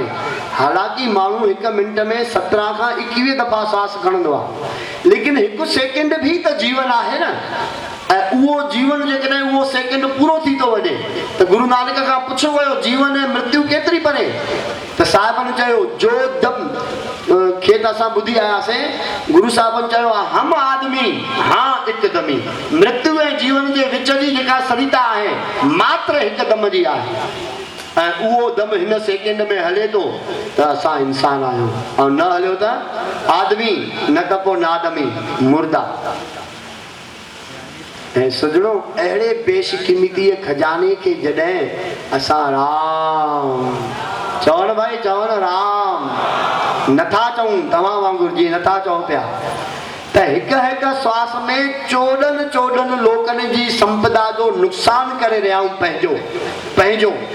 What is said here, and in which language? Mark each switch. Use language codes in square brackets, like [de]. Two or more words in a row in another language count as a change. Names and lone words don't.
[sd] हालांकि माण्हू 1 मिंट में 17 खां 21 दफ़ा श्वास खणंदो आहे, लेकिन हिकु सेकेंड भी त जीवन आहे न। ऐं उहो जीवन जेकॾहिं उहो सेकेंड पूरो थी थो वञे त गुरु नानक खां पुछो वियो जीवन ऐं मृत्यु केतिरी परे, त साहिबनि चयो जो दम खे त असां ॿुधी आयासीं। गुरु साहिबनि चयो हम आदमी हाँ हिकदमी, मृत्यु ऐं जीवन जे विच जी जेका सरिता आहे मात्र हिकु दम जी आहे। ऐं उहो दम हिन सेकेंड में हले थो त असां इंसान आहियूं, ऐं न हलियो त आदमी, न त पोइ नादमी मुर्दा। ऐं सजणो अहिड़े बेशकीमतीअ खजाने खे जॾहिं असां राम चवण, भाई चवण राम नथा चऊं, तव्हां वांगुरु जीअं नथा चओ पिया, त हिक हिक श्वास में चोॾहनि लोकनि जी संपदा जो नुक़सान करे रहिया आहियूं पंहिंजो।